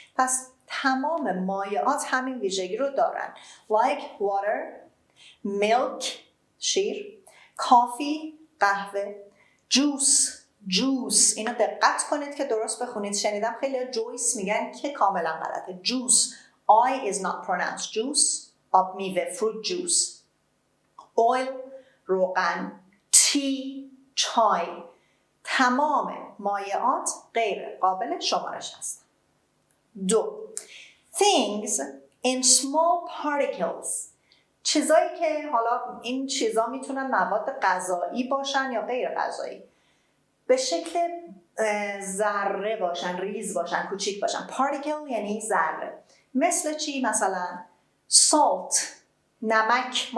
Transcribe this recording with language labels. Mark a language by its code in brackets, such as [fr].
[fa] پس تمام مایعات همین ویژگی رو دارن. [en] like water, milk [fa] شیر، coffee قهوه، juice اینو دقت کنید که درست بخونید. شنیدم خیلی جویس میگن که کاملا غلطه. [en] juice I is not pronounced. juice [fa] آب میوه [en] fruit juice. [fa] oil روغن، tea چای. تمام مایعات غیر قابل شمارش هستند. 2. [en] things in small particles. [fa] چیزایی که حالا این چیزا میتونن مواد غذایی باشن یا غیر غذایی، به شکل ذره باشن، ریز باشن، کوچیک باشن. particle یعنی ذره. مثل چی؟ مثلا salt نمک.